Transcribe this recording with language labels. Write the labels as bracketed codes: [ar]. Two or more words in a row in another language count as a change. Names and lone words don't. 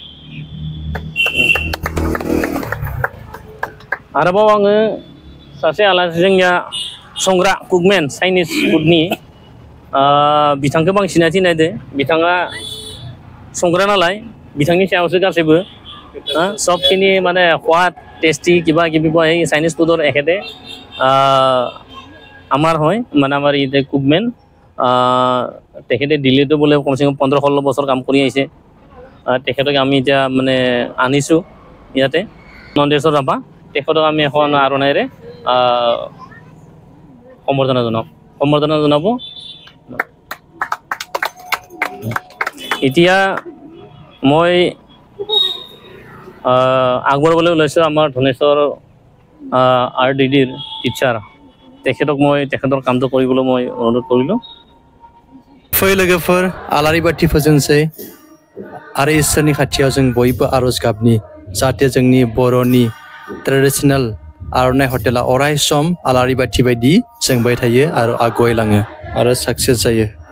[brx] आरोबाव आङो सासे आलासि जोंनिया संग्रा कुकमेन [en] Chinese food [brx] बिथांखौ बांसिन सिनायथि नायदो बिथाङा संग्रा नालाय बिथांनि सायावसो गासैबो सबखिनि माने [as] সোৱাদ টেষ্টি কিবা কিবি এই চাইনিজ ফুডৰ এখেতে আমাৰ হয় মানে আমাৰ ইয়াতে কুকমেন তেখেতে দিল্লীতো বোলে কমচে কম 15-16 বছৰ কাম কৰি আহিছে তেখেতক আমি এতিয়া মানে আনিছোঁ ইয়াতে নন্দেশ্বৰ ৰাভা তেখেতক আমি এখন আৰ'নাইৰে সম্বৰ্ধনা জনাব এতিয়া মই আগবঢ়াবলৈ ওলাইছোঁ আমাৰ ধনেশ্বৰ আৰডিডিৰ টিচাৰ তেখেতক মই তেখেতৰ কামটো কৰিবলৈ মই অনুৰোধ কৰিলোঁ [brx] फै लोगोफोर आलारि बाथि फोजोंसै आरो इसोरनि खाथियाव जों बयबो आरज गाबनि जाहाथे जोंनि बर'नि ट्रेडिशनेल आर'नाइ हटेला अराय सम आलारि बाथि बायदि जोंबाय थायो आरो आगयलाङो आरो साक्सेस जायो